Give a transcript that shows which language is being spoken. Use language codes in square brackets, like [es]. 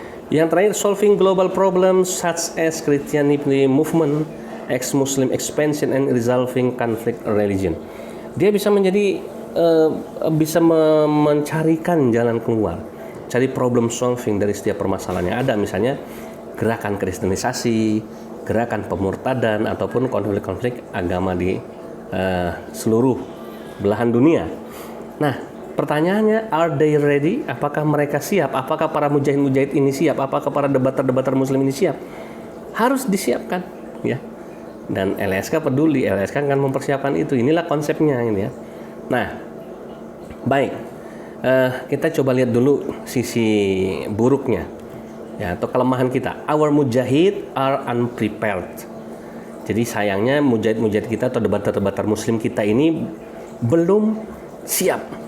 [id] Yang terakhir, [en] solving global problems such as Christianity movement, ex-Muslim expansion and resolving conflict religion. [id] Dia bisa menjadi bisa mencarikan jalan keluar, cari problem solving dari setiap permasalahan yang ada. Misalnya gerakan kristenisasi, gerakan pemurtadan ataupun konflik-konflik agama di seluruh belahan dunia. Nah, pertanyaannya, [en] are they ready? [id] Apakah mereka siap? Apakah para mujahid ini siap? Apakah para debater muslim ini siap? Harus disiapkan ya. Dan LSK peduli, LSK akan mempersiapkan itu. Inilah konsepnya ini ya. Nah, baik. Kita coba lihat dulu sisi buruknya ya, atau kelemahan kita. [en] Our mujahid are unprepared. [id] Jadi sayangnya mujahid kita atau debater muslim kita ini belum siap.